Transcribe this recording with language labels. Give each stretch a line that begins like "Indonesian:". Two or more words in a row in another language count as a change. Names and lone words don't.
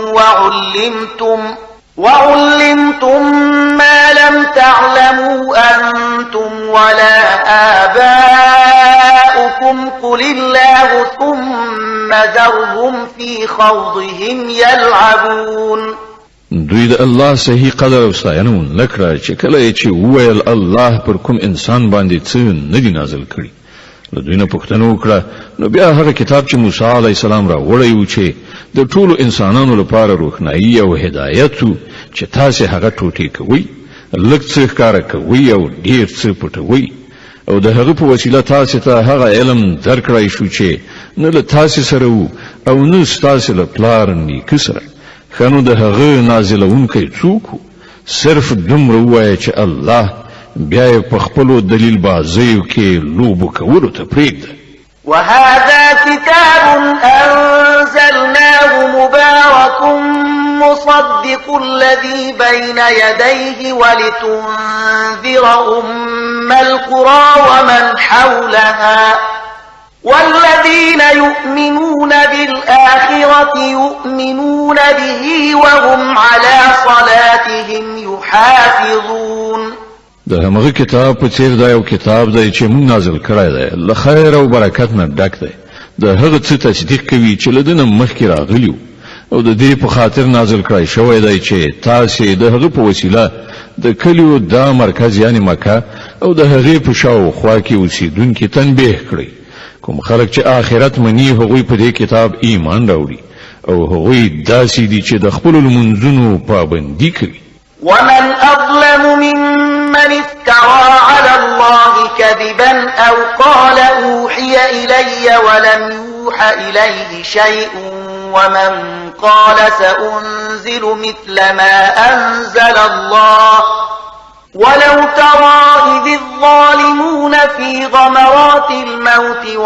Arabic: وعلمتم ما لم تعلموا أنتم ولا آباؤكم قل الله ثم ذرهم في خوضهم يلعبون.
Pashto: دوی د الله صحیح قدر او ستاینه ونکړه چې کله چې وویل الله پر کوم انسان باندې څه نه دی نازل کړي. له دوی نه پوښتنه وکړه نو بیا هغه کتاب چې موسی
Arabic: علیه السلام
Pashto: را وړی و چې د ټولو انسانانو لپاره روښنايي او هدایت و چې تاسې هغه ټوټې کوئ، لږ څه ښکاره کوئ او ډېر څه پټوئ او د هغه په وسیله تاسې ته هغه علم درکړی شو چې نه له تاسې سره و او نه ستاسې له پلار نیکه سره. ښه نو د هغه نازلونکی څوک و؟ صرف دومره ووایه چې الله، بیا یې په خپلو دلیل بازیو کې لوبو کولو ته پرېږده.
Arabic: وهذا كتاب أنزلناه مبارك مصدق الذي بين يديه ولتنذر أم القرى ومن حولها والذين يؤمنون بالآخرة يؤمنون به وهم على صلاتهم يحافظون.
Pashto: د همغه کتاب په څیر دا یو کتاب دی چې موږ نازل کړی دی، له خیر او برکت نه ډک دی. د هغه څه تصدیق کوي چې له ده نه مخکې راغلي او د دې په خاطر نازل کړی شوی دی چې تاسې د هغه په وسیله د کلیو دا مرکز یعنی مکه او د هغې په شاوخوا کې اوسېدونکي تنبیه کړئ. کوم خلک چې آخرت مني هغوی په دې کتاب ایمان راوړي او هغوی داسې دي چې د خپلو لمونځونو پابندي کوي.
Arabic: ومن أظلم ممن افترى على الله كذبا أو قال أوحي إلي ولم يوح إليه شيء ومن قال سأنزل مثل ما أنزل الله ولو ترى إذ الظالمون في غمرات الموت